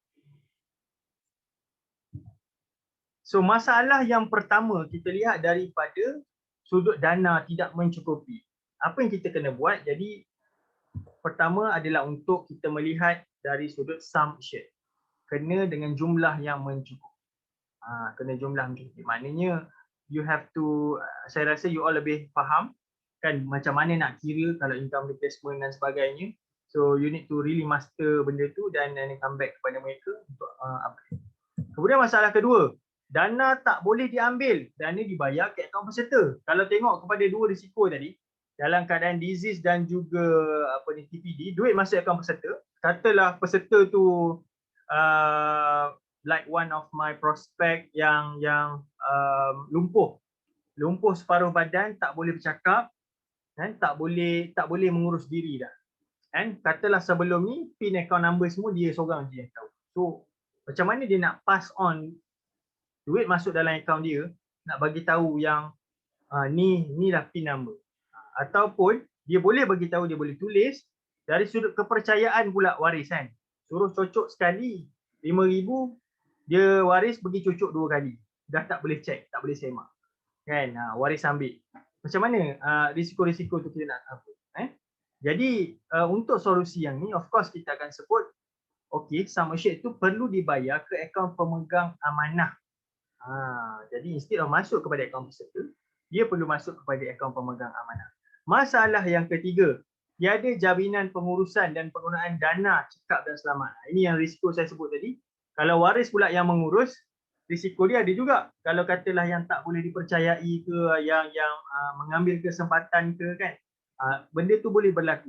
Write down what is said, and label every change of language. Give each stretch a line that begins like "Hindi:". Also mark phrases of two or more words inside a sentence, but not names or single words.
Malay: So masalah yang pertama kita lihat daripada sudut dana tidak mencukupi. Apa yang kita kena buat? Jadi pertama adalah untuk kita melihat dari sudut
English: sum assured.
Malay: Kena dengan jumlah yang mencukupi. Kena jumlah mencukupi.
English: Maknanya you have to,
Malay: saya rasa
English: you all
Malay: lebih faham kan macam mana nak kira kalau
English: income replacement
Malay: dan sebagainya.
English: So you need to really master
Malay: benda tu dan
English: come back
Malay: kepada mereka untuk
English: upgrade.
Malay: Kemudian masalah kedua, dana tak boleh diambil, dana dibayar ke akaun peserta. Kalau tengok kepada dua risiko tadi, dalam keadaan disease dan juga TPD, duit masuk akaun peserta. Katalah peserta tu
English: like one of my prospect
Malay: yang lumpuh separuh badan, tak boleh bercakap, tak boleh mengurus diri dah. Katalah sebelum ni
English: PIN account number
Malay: semua dia seorang je yang tahu. So macam mana dia nak
English: pass on
Malay: duit masuk dalam akaun dia, nak bagi tahu yang ni lah
English: PIN number.
Malay: Ataupun dia boleh bagi tahu, dia boleh tulis, Dari sudut kepercayaan pula waris kan. Suruh cocok sekali 5,000, dia waris pergi cocok 2 kali. Dah tak boleh check, tak boleh semak. Kan, waris ambil. Macam mana risiko-risiko tu kita nak apa? Jadi untuk solusi yang ni,
English: of course
Malay: kita akan sebut, okey,
English: sum assured
Malay: tu perlu dibayar ke akaun pemegang amanah. Jadi
English: instead of
Malay: masuk kepada akaun peserta, dia perlu masuk kepada akaun pemegang amanah. Masalah yang ketiga, tiada jaminan pengurusan dan penggunaan dana cekap dan selamat. Ini yang risiko saya sebut tadi. Kalau waris pula yang mengurus, risiko dia ada juga. Kalau katalah yang tak boleh dipercayai ke, yang mengambil kesempatan ke kan, benda tu boleh berlaku.